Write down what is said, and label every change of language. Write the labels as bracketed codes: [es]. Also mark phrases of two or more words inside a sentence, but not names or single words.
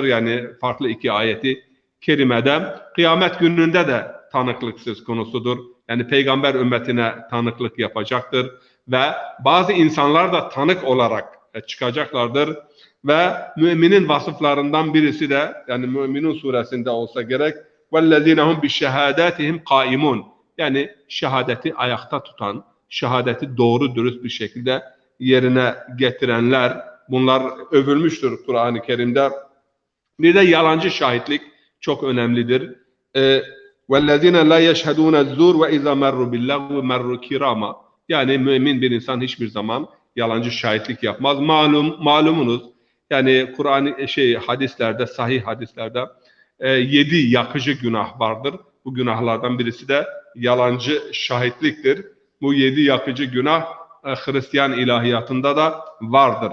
[tr] Yani farklı iki ayeti kerimede. Kıyamet gününde de tanıklık söz konusudur. Yani peygamber ümmetine tanıklık yapacaktır ve bazı insanlar da tanık olarak çıkacaklardır ve müminin vasıflarından birisi de, yani Müminun suresinde olsa gerek, [ar] وَالَّذ۪ينَ هُمْ بِشَهَادَاتِهِمْ قَائِمُونَ, [tr] yani şehadeti ayakta tutan, şehadeti doğru dürüst bir şekilde yerine getirenler, bunlar övülmüştür Kur'an-ı Kerim'de. Bir de yalancı şahitlik çok önemlidir. [ar] وَالَّذ۪ينَ لَا يَشْهَدُونَ الزُّورَ وَاِذَا مَرُّ بِاللَّغْوِ مَرُّ كِرَامًا, [tr] yani mümin bir insan hiçbir zaman yalancı şahitlik yapmaz. Malumunuz, yani Kur'an hadislerde, sahih hadislerde 7 yakıcı günah vardır. Bu günahlardan birisi de yalancı şahitliktir. Bu 7 yakıcı günah Hristiyan ilahiyatında da vardır.